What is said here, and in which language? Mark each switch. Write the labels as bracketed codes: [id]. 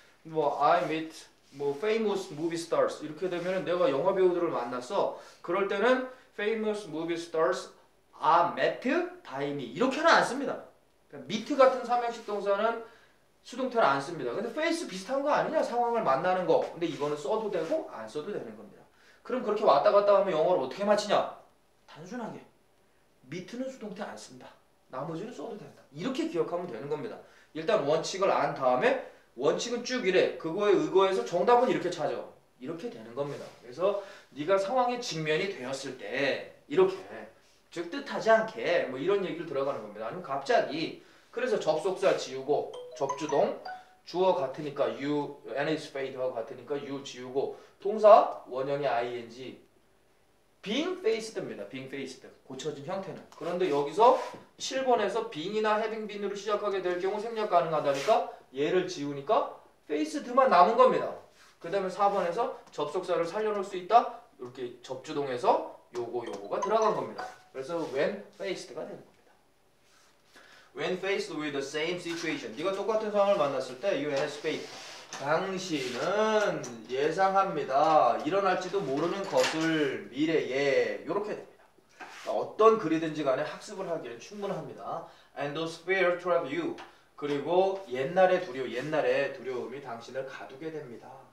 [ko] 뭐 [en] I meet [ko] 뭐 [en] famous movie stars [ko] 이렇게 되면은 내가 영화 배우들을 만났어. 그럴 때는 [en] famous movie stars are met by me [ko] 이렇게는 안 씁니다. 그러니까 meet 같은 삼형식 동사는 수동태를 안 씁니다. 근데 face 비슷한 거 아니냐? 상황을 만나는 거. 근데 이거는 써도 되고 안 써도 되는 겁니다. 그럼 그렇게 왔다 갔다 하면 영어를 어떻게 맞히냐? 단순하게 meet는 수동태 안 쓴다. 나머지는 써도 된다. 이렇게 기억하면 되는 겁니다. 일단 원칙을 안 다음에 원칙은 쭉 이래. 그거에 의거해서 정답은 이렇게 찾아. 이렇게 되는 겁니다. 그래서 네가 상황에 직면이 되었을 때 이렇게 즉 뜻하지 않게 뭐 이런 얘기를 들어가는 겁니다. 아니면 갑자기 그래서 접속사 지우고 접주동 주어 같으니까 you, and is fade와 같으니까 you 지우고 동사 원형의 ing being faced입니다. being faced 고쳐진 형태는. 그런데 여기서 7번에서 being이나 having been으로 시작하게 될 경우 생략 가능하다니까 얘를 지우니까 faced만 남은 겁니다. 그 다음에 4번에서 접속사를 살려놓을 수 있다. 이렇게 접주동에서 요거가 들어간 겁니다. 그래서 [en] when faced [ko] 가 되는 겁니다. [en] When faced with the same situation. [ko] 네가 똑같은 상황을 만났을 때 [en] you anticipate. [ko] 당신은 예상합니다. 일어날지도 모르는 것을 미래에 이렇게 됩니다. 어떤 글이든지 간에 학습을 하기에는 충분합니다. [en] And those fear trap you. [ko] 그리고 옛날의 두려움이 당신을 가두게 됩니다.